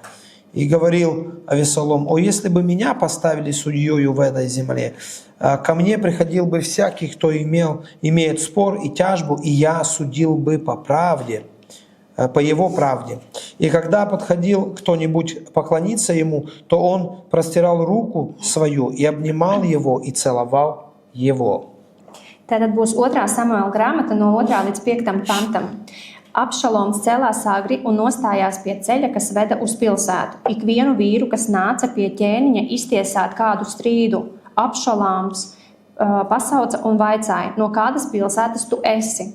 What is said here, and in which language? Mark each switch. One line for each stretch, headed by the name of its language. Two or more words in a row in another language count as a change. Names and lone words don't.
Russian: И говорил Авесолом: о, если бы меня поставили судьею в этой земле, ко мне приходил бы всякий, кто имеет спор и тяжбу, и я судил бы по правде, по его правде. И когда подходил кто-нибудь поклониться ему, то он простирал руку свою и обнимал его и целовал его».
Latvian: Tātad būs 2. Samuēla grāmata no 2. līdz 5. pantam. Abšaloms cēlās agri un nostājās pie ceļa, kas veda uz pilsētu. Ikvienu vīru, kas nāca pie ķēniņa iztiesāt kādu strīdu, Abšaloms pasauca un vaicāja: no kādas pilsētas tu esi?